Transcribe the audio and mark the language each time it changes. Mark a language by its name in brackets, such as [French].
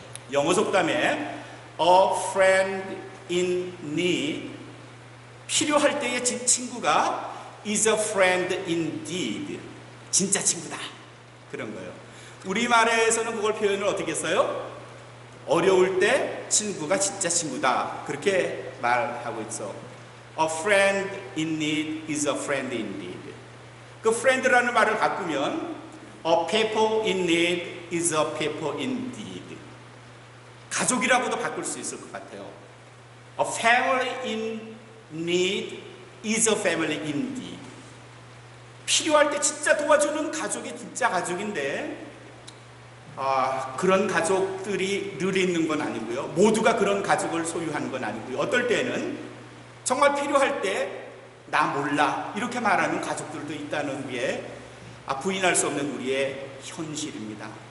[Korean] 영어 속담에 [English] A friend in need, [Korean] 필요할 때의 친구가 [English] is a friend indeed, [Korean] 진짜 친구다 그런 거예요. 우리말에서는 그걸 표현을 어떻게 써요? 어려울 때 친구가 진짜 친구다 그렇게 말하고 있어. [English] A friend in need is a friend indeed. [Korean] 그 friend라는 말을 바꾸면 [English] A people in need is a people indeed. [Korean] 가족이라고도 바꿀 수 있을 것 같아요. [English] A family in need is a family indeed. [Korean] 필요할 때 진짜 도와주는 가족이 진짜 가족인데 그런 가족들이 늘 있는 건 아니고요. 모두가 그런 가족을 소유한 건 아니고요. 어떨 때는 정말 필요할 때 나 몰라 이렇게 말하는 가족들도 있다는 게 부인할 수 없는 우리의 현실입니다.